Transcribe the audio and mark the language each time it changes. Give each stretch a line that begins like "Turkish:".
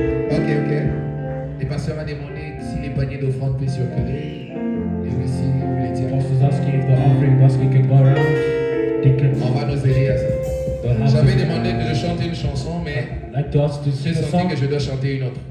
French: Ok. Le pasteur m'a demandé si les paniers d'offrande peuvent circuler. Et si vous voulez dire,
English: Pastor is asking if the offering basket can go around. Deacon,
French: on va nous aider à ça.
English: they'll have
French: J'avais
English: to-
French: demandé que je chante une chanson, mais
English: I'd like to ask to
French: j'ai
English: sing a
French: senti
English: song.
French: que je dois chanter une autre.